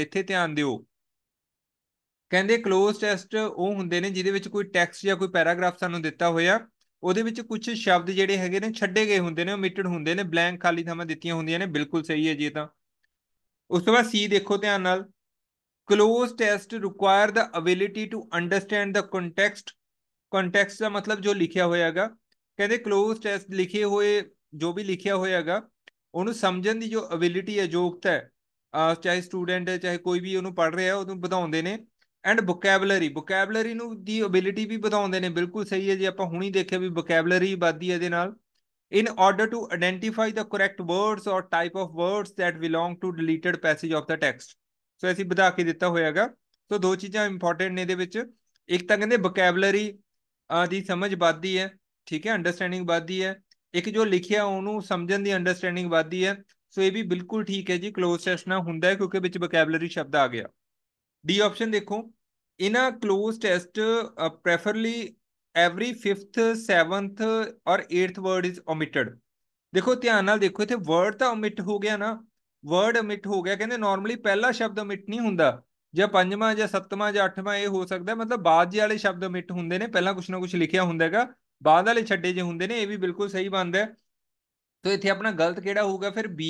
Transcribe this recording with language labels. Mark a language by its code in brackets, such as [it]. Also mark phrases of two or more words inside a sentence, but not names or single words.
[pa] ਇੱਥੇ ਧਿਆਨ ਦਿਓ, ਕਹਿੰਦੇ [en] close test [pa] ਉਹ ਹੁੰਦੇ ਨੇ ਜਿਹਦੇ ਵਿੱਚ ਕੋਈ ਟੈਕਸਟ ਜਾਂ ਕੋਈ ਪੈਰਾਗ੍ਰਾਫ ਸਾਨੂੰ ਦਿੱਤਾ ਹੋਇਆ, ਉਹਦੇ ਵਿੱਚ ਕੁਝ ਸ਼ਬਦ ਜਿਹੜੇ ਹੈਗੇ ਨੇ ਛੱਡੇ ਗਏ ਹੁੰਦੇ ਨੇ, ਓਮਿਟਡ ਹੁੰਦੇ ਨੇ, ਬਲੈਂਕ ਖਾਲੀ ਥਾਵਾਂ ਦਿੱਤੀਆਂ ਹੁੰਦੀਆਂ ਨੇ। ਬਿਲਕੁਲ ਸਹੀ ਹੈ ਜੀ ਇਹ ਤਾਂ। ਉਸ ਤੋਂ ਬਾਅਦ ਸੀ ਦੇਖੋ ਧਿਆਨ ਨਾਲ, [en] close test require the ability to understand the context। [pa] context ਦਾ ਮਤਲਬ ਜੋ ਲਿਖਿਆ ਹੋਇਆ ਹੈਗਾ, ਕਹਿੰਦੇ [en] close test [pa] ਲਿਖੇ ਹੋਏ ਜੋ ਵੀ ਲਿਖਿਆ ਹੋਇਆ ਹੈਗਾ ਉਹਨੂੰ ਸਮਝਣ ਦੀ ਜੋ ਅਬਿਲਿਟੀ ਹੈ, ਯੋਗਤਾ ਹੈ, ਚਾਹੇ ਸਟੂਡੈਂਟ ਹੈ ਚਾਹੇ ਕੋਈ ਵੀ ਉਹਨੂੰ ਪੜ੍ਹ ਰਿਹਾ ਉਹਨੂੰ ਵਧਾਉਂਦੇ ਨੇ। [en] and vocabulary [pa] ਨੂੰ ਦੀ ਅਬਿਲਿਟੀ ਵੀ ਵਧਾਉਂਦੇ ਨੇ। ਬਿਲਕੁਲ ਸਹੀ ਹੈ ਜੀ, ਆਪਾਂ ਹੁਣੀ ਦੇਖਿਆ ਵੀ ਵੋਕੈਬਲਰੀ ਵੱਧਦੀ ਹੈ ਇਹਦੇ ਨਾਲ। [en] in order to identify the correct words or type of words that belong to deleted passage of the text। [pa] ਸੋ ਅਸੀਂ ਵਧਾ ਕੇ ਦਿੱਤਾ ਹੋਇਆਗਾ। ਸੋ ਦੋ ਚੀਜ਼ਾਂ ਇੰਪੋਰਟੈਂਟ ਨੇ ਇਹਦੇ ਵਿੱਚ, ਇੱਕ ਤਾਂ ਕਹਿੰਦੇ ਵੋਕੈਬਲਰੀ ਦੀ ਸਮਝ ਵੱਧਦੀ ਹੈ, ਠੀਕ ਹੈ, ਅੰਡਰਸਟੈਂਡਿੰਗ ਵੱਧਦੀ ਹੈ। ਇੱਕ ਜੋ ਲਿਖਿਆ ਉਹਨੂੰ ਸਮਝਣ ਦੀ ਅੰਡਰਸਟੈਂਡਿੰਗ ਵੱਧਦੀ ਹੈ। ਸੋ ਇਹ ਵੀ ਬਿਲਕੁਲ ਠੀਕ ਹੈ ਜੀ, [en] close test [pa] ਨਾਲ ਹੁੰਦਾ ਹੈ ਕਿਉਂਕਿ ਵਿੱਚ ਵੋਕੈਬਲਰੀ ਸ਼ਬਦ ਆ ਗਿਆ। [en] D option ਦੇਖੋ, in a close test preferably every fifth, seventh ਔਰ 8th word is omitted। [pa] ਦੇਖੋ ਧਿਆਨ ਨਾਲ ਦੇਖੋ, ਇੱਥੇ ਵਰਡ ਤਾਂ omit ਹੋ ਗਿਆ ਨਾ, ਵਰਡ omit ਹੋ ਗਿਆ। ਕਹਿੰਦੇ ਨਾਰਮਲੀ ਪਹਿਲਾ ਸ਼ਬਦ omit ਨਹੀਂ ਹੁੰਦਾ, ਜਾਂ ਪੰਜਵਾਂ ਜਾਂ ਸੱਤਵਾਂ ਜਾਂ ਅੱਠਵਾਂ ਇਹ ਹੋ ਸਕਦਾ, ਮਤਲਬ ਬਾਅਦ ਜੇ ਵਾਲੇ ਸ਼ਬਦ omit ਹੁੰਦੇ ਨੇ, ਪਹਿਲਾਂ ਕੁਛ ਨਾ ਕੁਛ ਲਿਖਿਆ ਹੁੰਦਾ ਹੈਗਾ, ਬਾਅਦ ਵਾਲੇ ਛੱਡੇ ਜੇ ਹੁੰਦੇ ਨੇ। ਇਹ ਵੀ ਬਿਲਕੁਲ ਸਹੀ ਬਣਦਾ ਹੈ। ਤੋ ਇੱਥੇ ਆਪਣਾ ਗਲਤ ਕਿਹੜਾ ਹੋਊਗਾ ਫਿਰ, ਬੀ।